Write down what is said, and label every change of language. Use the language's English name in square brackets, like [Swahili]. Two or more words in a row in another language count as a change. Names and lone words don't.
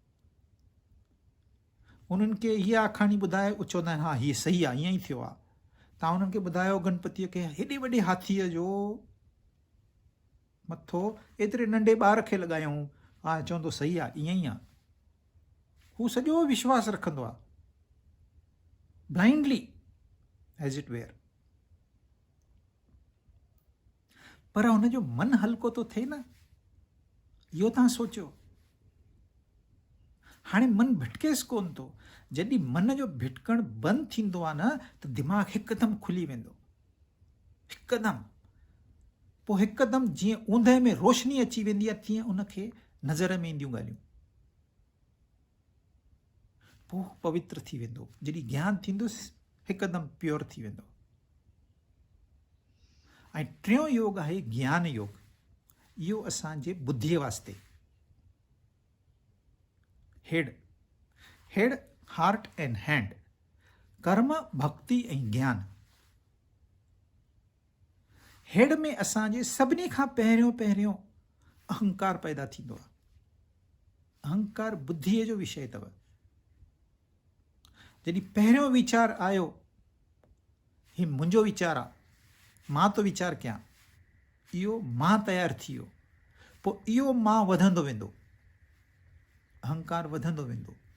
[Sindhi] उन्हनि खे हीअ आखाणी ॿुधाए, चवंदा आहिनि हा हीअ सही आहे, ईअं ई थियो आहे। तव्हां उन्हनि खे ॿुधायो गणपतिअ खे हेॾे वॾे हाथीअ जो मथो एतिरे नंढे ॿार खे लॻायूं, हा चवंदो सही आहे, ईअं ई आहे। हू सॼो विश्वास रखंदो आहे, [English] blindly as it were. [Sindhi] पर हुनजो मन हल्को थो थिए न, इहो तव्हां सोचियो। हाणे मन भिटकेसि कोन थो। जॾहिं मन जो भिटकणु बंदि थींदो आहे न त दिमाग़ु हिकदमि खुली वेंदो, हिकदमि। पोइ हिकदमि जीअं ऊंदहि में रोशनी अची वेंदी आहे तीअं उनखे नज़र में ईंदियूं ॻाल्हियूं। पोइ पवित्र थी वेंदो। जॾहिं ज्ञान थींदुसि हिकदमि प्योर थी वेंदो। ऐं टियों योग आहे ज्ञान योग। इहो असांजे बुद्धीअ वास्ते। [English] head heart and hand, [Sindhi] कर्म भक्ति ऐं ज्ञान। हेड में असांजे सभिनी खां पहिरियों अहंकार पैदा थींदो आहे। अहंकार बुद्धीअ जो विषय अथव। जॾहिं पहिरियों वीचार आयो, ही मुंहिंजो वीचार आहे, मां तो वीचार कयां, इहो मां तयारु थी वियो, पोइ इहो मां वधंदो वेंदो, अहंकार वधंदो वेंदो।